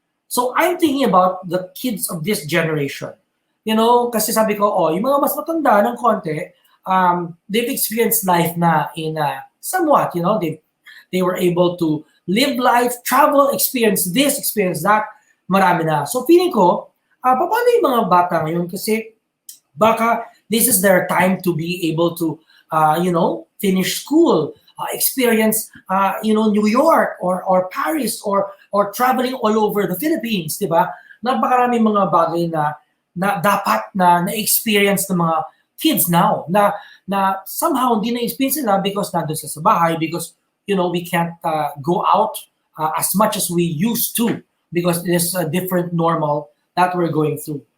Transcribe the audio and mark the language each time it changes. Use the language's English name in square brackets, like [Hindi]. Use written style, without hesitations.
[English] So I'm thinking about the kids of this generation. [Filipino] Kasi sabi ko, yung mga mas matanda ng konti, [English] they've experienced life na in somewhat, they were able to live life, travel, experience this, experience that, [Filipino] marami na. So feeling ko, paano yung mga bata ngayon? Kasi baka [English] this is their time to be able to, finish school, experience, New York or Paris or traveling all over the Philippines, di ba? [Filipino] Napakaraming mga bagay na dapat na-experience ng mga [English] kids now na somehow [Filipino] hindi na-experience nila [English] because [Filipino] nandun sila sa bahay [English] because, we can't go out as much as we used to because it is a different normal that we're going through.